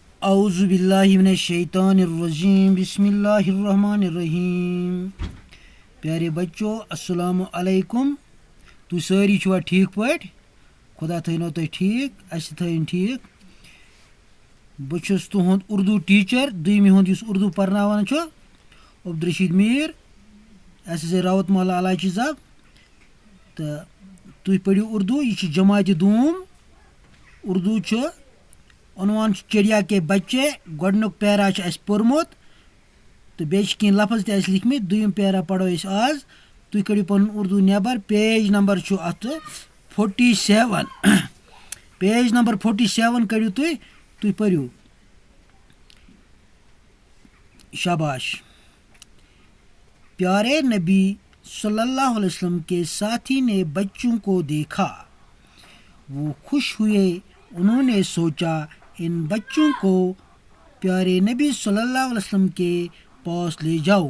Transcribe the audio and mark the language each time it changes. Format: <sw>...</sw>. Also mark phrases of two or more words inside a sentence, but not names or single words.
<ar>اعوذ باللہ من الشیطان الرجیم بسم اللہ الرحمن الرحیم.</ar> <ur>پیارے بچو</ur> <ar>السلام علیکم.</ar> <ks>تُہۍ سٲری چھُوا ٹھیٖک پٲٹھۍ؟ خۄدا تھٲینو تُہۍ ٹھیٖک، اَسہِ تھٲیِن ٹھیٖک. بہٕ چھُس تُہُنٛد اُردو ٹیٖچَر دوٚیمہِ ہُنٛد یُس اُردو پَرناوان چھُ عبدالرشیٖد میٖر ایس ایس اے راوت محلہ علاچی صاحب. تہٕ تُہۍ پٔرِو اُردو. یہِ چھُ جماعتہِ دوٗم. اُردو چھُ عنوان چھُ چڑیا کے بچے. گۄڈنیُک پیرا چھُ اَسہِ پوٚرمُت تہٕ بیٚیہِ چھِ کینٛہہ لفظ تہِ اَسہِ لیکھمٕتۍ. دوٚیِم پیرا پَرو أسۍ آز. تُہۍ کٔڑِو پَنُن اُردو نٮ۪بر.</ks> <en>page number</en> <ks>چھُ اَتھ 47.</ks> <en>page number</en> <ks>47 کٔڑِو تُہۍ. تُہۍ پٔرِو. شاباش.</ks> <ur>پیارے نبی</ur> <ar>صلی اللہ علیہ وسلم</ar> <ur>کے ساتھی نے بچوں کو دیکھا. وہ خوش ہوئے. انہوں نے سوچا ان بچوں کو پیارے نبی</ur> <ar>صلی اللہ علیہ وسلم</ar> <ur>کے پاس لے جاؤ.</ur>